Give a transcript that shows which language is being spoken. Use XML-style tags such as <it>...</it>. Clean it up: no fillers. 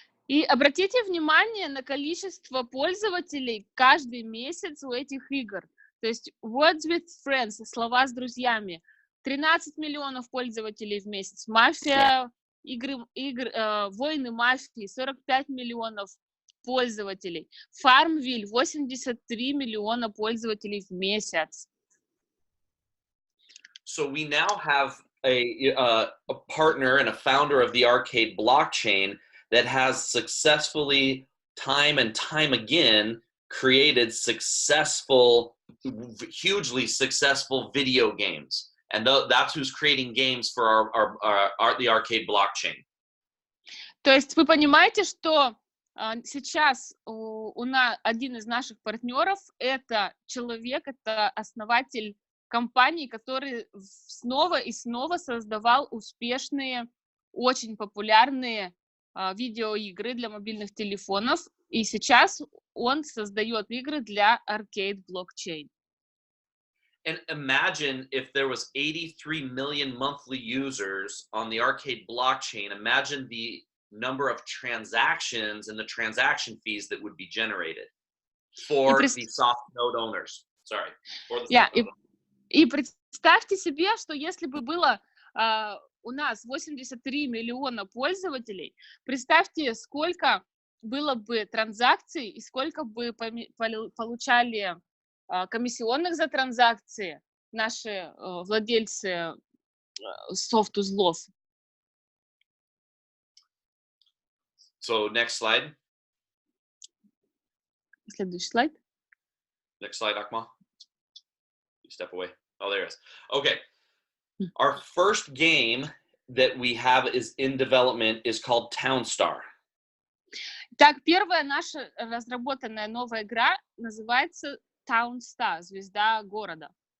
<ru>И обратите внимание на количество пользователей каждый месяц у этих игр. То есть Words with Friends, слова с друзьями, 13 миллионов пользователей в месяц. Мафия, войны мафии, 45 миллионов пользователей. Farmville, 83 миллиона пользователей в месяц.</ru> <en>So we now have a partner and a founder of the arcade blockchain that has successfully, time and time again, created successful, hugely successful video games. And that's who's creating games for the arcade blockchain.</en> <ru>То есть вы понимаете, что сейчас один из наших партнеров — это человек, это основатель компании, который снова и снова создавал успешные, очень популярные видеоигры для мобильных телефонов, и сейчас он создает игры для arcade blockchain.</ru> <en>And imagine if there was 83 million monthly users on the arcade blockchain. Imagine the number of transactions and the transaction fees that would be generated for the soft node owners. Sorry. For the soft node owners.</en> <ru>И представьте себе, что если бы было у нас 83 миллиона пользователей, представьте, сколько было бы транзакций и сколько бы получали комиссионных за транзакции наши владельцы софт-узлов.</ru> <en>So next slide.</en> <ru>Следующий слайд.</ru> <en>Next slide, Akmal. Step away. Oh, there it is. Okay. Our first game that we have is in development is called Townstar.</en> <ru>Так, первая наша разработанная новая игра называется Townstar, звезда города.</ru>